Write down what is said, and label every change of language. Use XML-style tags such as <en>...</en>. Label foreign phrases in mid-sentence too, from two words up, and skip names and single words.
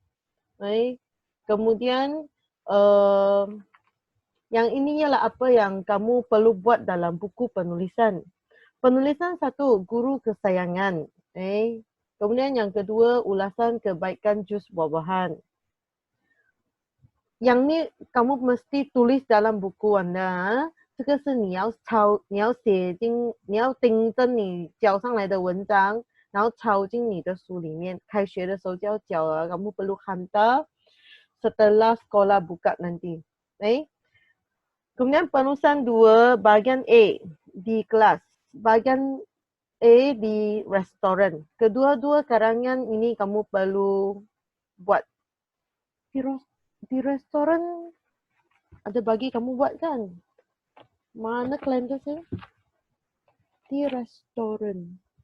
<ms>Kemudian uh, yang ini ialah apa yang kamu perlu buat dalam buku penulisan. Penulisan satu, guru kesayangan. Kemudian yang kedua, ulasan kebaikan jus buah-buahan. Yang ni kamu mesti tulis dalam buku anda.</ms> <zh>这个是你要抄，你要写进，你要订正你交上来的文章，然后抄进你的书里面。开学的时候就要交了</zh> <ms>，kamu perlu hantar setelah sekolah buka nanti. Kemudian penulisan 2, bagian A di kelas, bagian A di restoran. Kedua-dua karangan ini kamu perlu buat. Di restoran ada bagi kamu buat kan? Mana kalender saya? Di restoran.</ms>